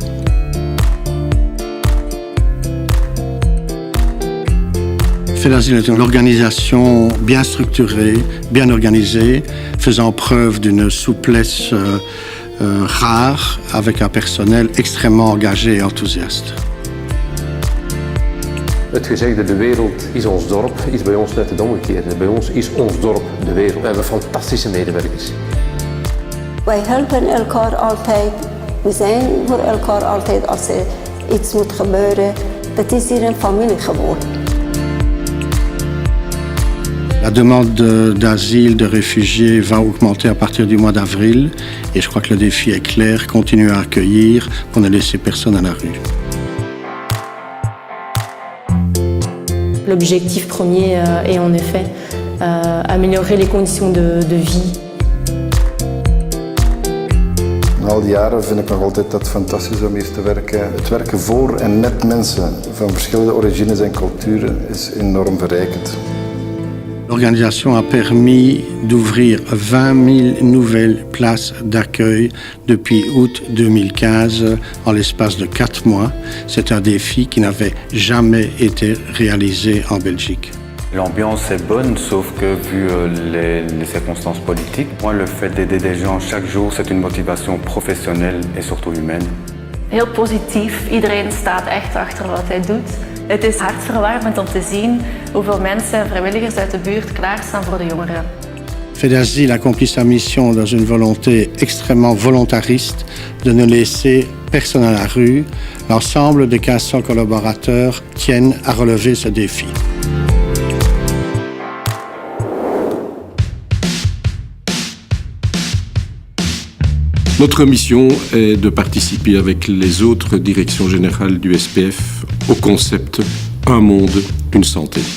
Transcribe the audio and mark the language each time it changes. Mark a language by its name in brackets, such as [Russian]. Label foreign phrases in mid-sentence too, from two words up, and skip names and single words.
[French] FEDASIL est une organisation bien structurée, bien organisée, faisant preuve d'une souplesse rare, avec un personnel extrêmement engagé et enthousiaste. [Dutch] Het gezegde de wereld is ons dorp is bij ons net het omgekeerde. Bij ons is ons dorp de wereld. We hebben fantastische medewerkers. Wij helpen elkaar altijd. We zijn voor elkaar altijd als er iets moet gebeuren. Dat is hier een familie geworden. [French] La demande d'asile de réfugiés va augmenter à partir du mois d'avril et je crois que le défi est clair, continuer à accueillir pour ne laisser personne à la rue. L'objectif premier est en effet améliorer les conditions de vie. [Dutch] Na al die jaren vind ik nog altijd dat het fantastisch is om hier te werken. Het werken voor en met mensen van verschillende origines en culturen is enorm verrijkend. [French] L'organisation a permis d'ouvrir 20 000 nouvelles places d'accueil depuis août 2015 en l'espace de 4 mois. C'est un défi qui n'avait jamais été réalisé en Belgique. L'ambiance est bonne, sauf que vu les circonstances politiques, moi le fait d'aider des gens chaque jour, c'est une motivation professionnelle et surtout humaine. [Dutch] Heel positief, iedereen staat echt achter wat hij doet. Het is hartverwarmend om te zien hoeveel mensen en vrijwilligers uit de buurt klaarstaan voor de jongeren. [French] FEDASIL accomplit sa mission dans une volonté extrêmement volontariste de ne laisser personne à la rue. L'ensemble des 1500 collaborateurs tiennent à relever ce défi. Notre mission est de participer avec les autres directions générales du SPF au concept « Un monde, une santé ».